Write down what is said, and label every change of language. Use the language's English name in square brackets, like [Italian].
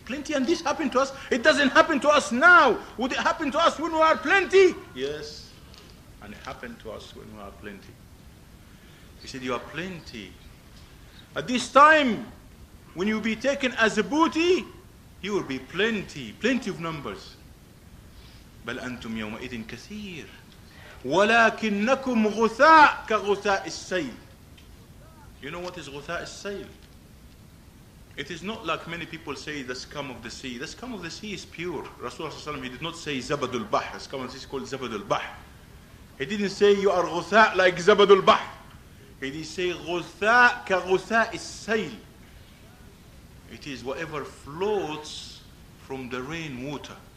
[English] Plenty, and this happened to us? It doesn't happen to us now. Would it happen to us when we are plenty? Yes. And it happened to us when we are plenty. He said, you are plenty. At this time, when you be taken as a booty, you will be plenty, plenty of numbers. [Arabic] بل أنتم يومئذ كثير ولكنكم غثاء كغثاء السيل. [English] You know what is [Arabic] غثاء السيل? [English] It is not like many people say the scum of the sea. The scum of the sea is pure. Rasulullah sallallahu alaihi wasallam, he did not say zabadul bahr. The scum of the sea is called zabadul bahr. He didn't say you are غثاء like zabadul bahr. He did say [Arabic] غثاء كغثاء السيل. [English] It is whatever floats from the rainwater.